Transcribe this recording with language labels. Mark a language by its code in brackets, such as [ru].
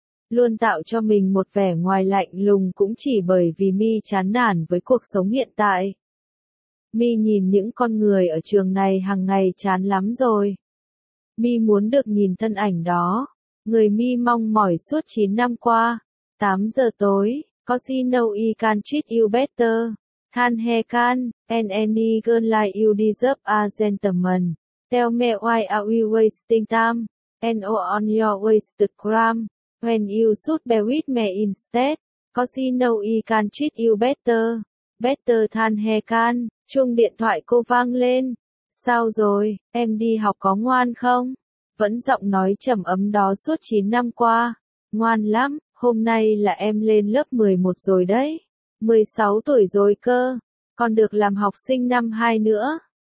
[vi] Luôn tạo cho mình một vẻ ngoài lạnh lùng cũng chỉ bởi vì Mi chán nản với cuộc sống hiện tại. Mi nhìn những con người ở trường này hàng ngày chán lắm rồi. Mi muốn được nhìn thân ảnh đó. Người Mi mong mỏi suốt 9 năm qua. 8 giờ tối, [en] Cause you know I can treat you better. Can he can, and any girl like you deserve a gentleman. Tell me why are we wasting time, and all on your wasted gram. When you should be with me instead, cause you know I can treat you better, better than he can. [vi] Chuông điện thoại cô vang lên. Sao rồi, em đi học có ngoan không? Vẫn giọng nói trầm ấm đó suốt 9 năm qua. Ngoan lắm, hôm nay là em lên lớp 11 rồi đấy. 16 tuổi rồi cơ, còn được làm học sinh năm 2 nữa.